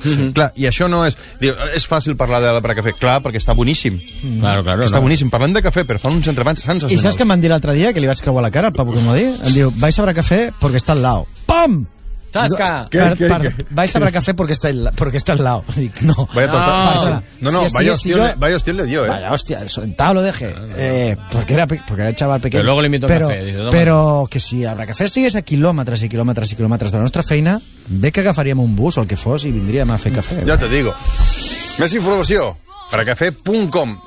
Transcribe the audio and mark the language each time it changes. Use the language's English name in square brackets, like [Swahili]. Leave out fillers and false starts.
[Catalan] Clar, i això no és... És fàcil parlar de l'Abra Cafè, clar, perquè està boníssim. [Spanish] Claro, [Catalan] està boníssim. Parlem de cafè, però fan uns entrepans sensacionals. I saps què m'han dit l'altre dia, que li vaig creuar la cara al Pablo que m'ho va dir? Em diu, vaig a Abra Cafè perquè està [Spanish] al lado. [Catalan] Pam! Tasca! Vaig a Abra Cafè perquè està [Spanish] al lado. [Catalan] Dic, no. [Spanish] Vaya torta. No, vaya hostia le dio, eh. Vaya hostia, el soventado lo deje. Porque era chaval pequeño. Pero luego le invito a café. [Catalan] Pero que si Abra Cafè estigués a quilòmetres i quilòmetres i quilòmetres de la nostra feina, ve que agafaríem un bus o el que fos i vindríem a fer cafè. [Spanish] Ja te digo. [Catalan] Més informació, abracafè.com.